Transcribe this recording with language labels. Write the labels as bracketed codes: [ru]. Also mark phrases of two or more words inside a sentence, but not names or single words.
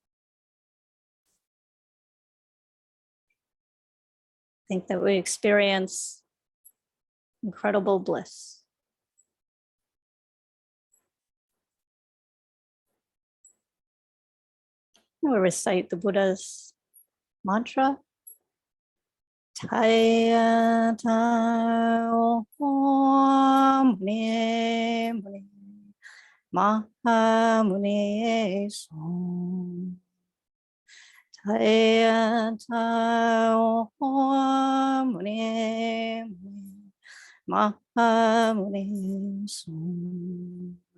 [en] Think that we experience incredible bliss. And we recite the Buddha's mantra. [sa] Thaya Tao Mune Mune Maha Mune Song. Thaya Tao Mune Mune Maha Mune Song.